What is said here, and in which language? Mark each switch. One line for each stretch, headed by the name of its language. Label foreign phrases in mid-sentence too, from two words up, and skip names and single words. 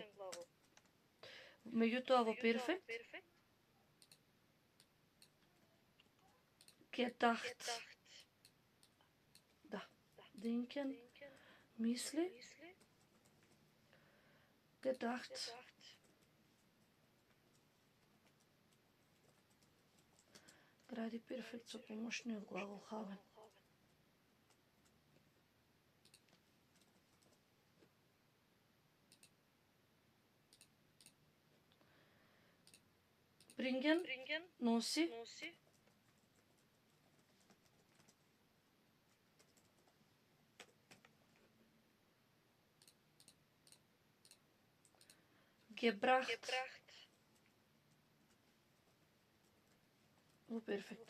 Macedonian: Меѓутоа во перфект gedacht. Да. Denken, мисли. Gedacht. Гради перфект со помошниот глагол haben. Bringen, носи.
German: Gebracht.
Macedonian: Во перфект.